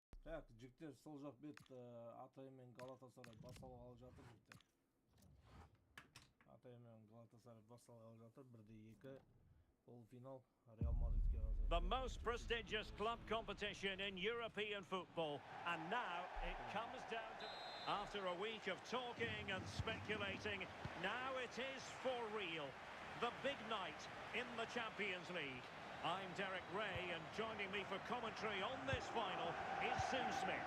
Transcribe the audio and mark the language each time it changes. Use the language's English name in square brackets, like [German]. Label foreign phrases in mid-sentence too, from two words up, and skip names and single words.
[Kazakh] Так, жігіттер сол жақ бет Атай мен Галатасарай бас алғалы жатыр жігіттер. Атай мен Галатасарай бас алғалы жатыр. 1-2 полуфинал Реал Мадридке қарсы. [English] The most prestigious club competition in European football, and now it comes down to... After a week of talking and speculating, now it is for real. The big night in the Champions League. I'm Derek Ray, and joining me for commentary on this final is Sue Smith.